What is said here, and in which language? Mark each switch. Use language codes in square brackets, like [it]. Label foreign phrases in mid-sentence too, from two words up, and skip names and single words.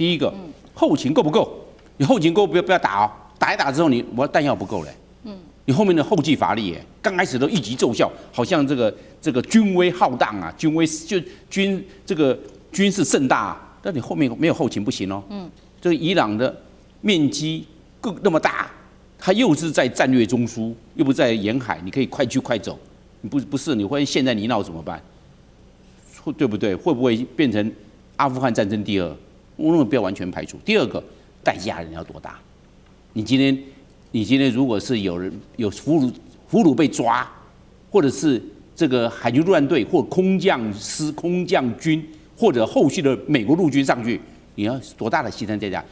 [zh] 第一個，後勤夠不夠？你後勤夠不要打哦，打一打之後我彈藥不夠嘞。你後面的後繼乏力耶，剛開始都一擊奏效，好像這個軍威浩蕩啊，這個軍事盛大啊，但你後面沒有後勤不行哦。這個伊朗的面積更那麼大。它又是在戰略中樞，又不在沿海，你可以快去快走。你不是，你會陷在泥淖怎麼辦？對不對？會不會變成阿富汗戰爭第2？我認為不要完全排除。第2個，代價人要多大？你今天如果是有人有俘虜被抓，或者是這個海軍陸戰隊或空降師、空降軍，或者後續的美國陸軍上去，你要多大的犧牲代價？